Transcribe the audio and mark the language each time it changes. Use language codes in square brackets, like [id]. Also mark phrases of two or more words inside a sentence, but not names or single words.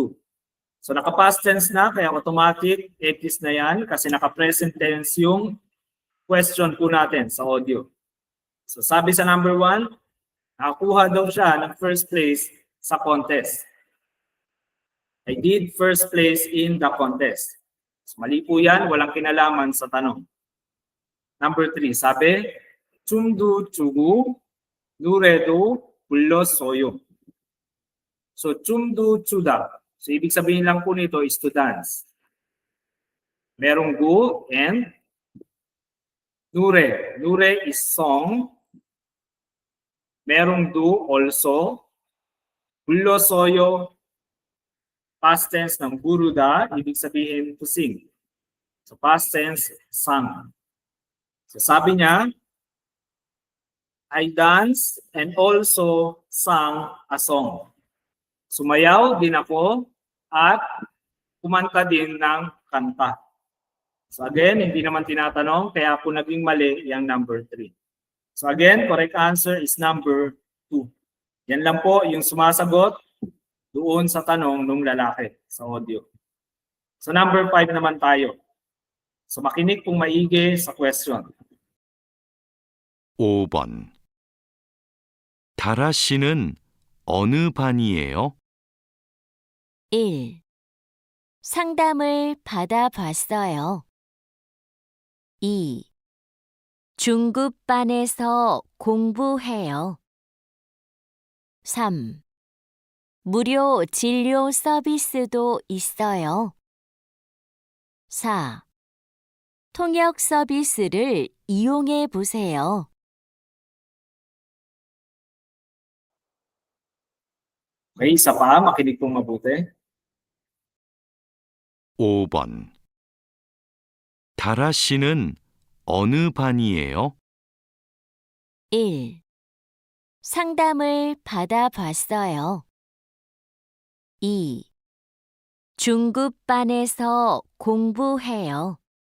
[tl] So naka- [en] past tense [tl] na, kaya automatic, X na yan kasi naka- [en] present tense [tl] yung question po natin sa audio. So sabi sa number 1, nakakuha daw siya ng first place sa contest. [en] I did first place in the contest. [tl] So, mali po yan, walang kinalaman sa tanong. Number 3, sabi, [ko] 춤도 추고 노래도 불렀어요. So, 춤도 추다. [tl] So, ibig sabihin lang po nito is [en] to dance. [tl] Merong gu and 노래. [en] 노래 is song. Merong do also. [tl] 불렀어요. [en] Past tense [tl] ng buruda, ibig sabihin [en] to sing. So past tense, sang. [tl] So sabi niya, [en] I danced and also sang a song. [tl] Sumayaw din ako at kumanta din ng kanta. So again, hindi naman tinatanong, kaya po naging mali yung number 3. [en] So again, correct answer is number 2. [tl] Yan lang po yung sumasagot doon sa tanong ng lalaki sa audio. So number 5 naman tayo. So makinig pong maigi sa question. [ko] 5번. 다라 씨는 어느 반이에요? 1. 상담을 받아봤어요. 2. 중급반에서 공부해요. 3. 무료 진료 서비스도 있어요. 4. 통역 서비스를 이용해 보세요. [tl] Okay, isa pa, makinig pong mabuti. [ko] 5번. 다라 씨는 어느 반이에요? 1. 상담을 받아봤어요. 2. 중급반에서 공부해요.